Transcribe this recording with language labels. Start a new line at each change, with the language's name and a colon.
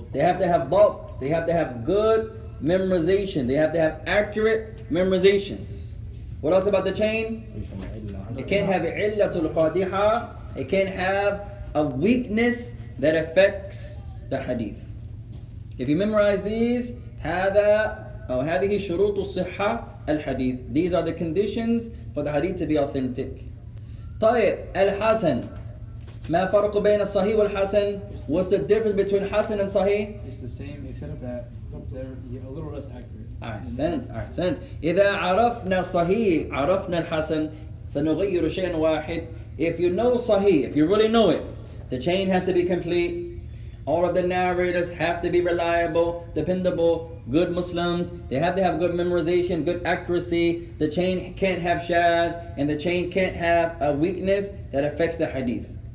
English: They have to have dhabt. They have to have good memorization. They have to have accurate memorizations. What else about the chain? Free from illah. It can't have illatul qadiha. It can't have a weakness that affects the hadith. If you memorize these,
Arabic: هذا أو هذه شروط الصحة الحديث.
English: These are the conditions for the hadith to be authentic.
Arabic: طيب الحسن. ما فرق بين الصحيح والحسن?
English: What's the difference between Hasan and Sahih? It's the same, except that they're a little less accurate.
Arabic: أحسنت. إذا عرفنا الصحيح عرفنا الحسن سنغير شيئا واحد.
English: If you know Sahih, if you really know it, the chain has to be complete. All of the narrators have to be reliable, dependable, good Muslims. They have to have good memorization, good accuracy. The chain can't have shadh, and the chain can't have a weakness that affects the hadith.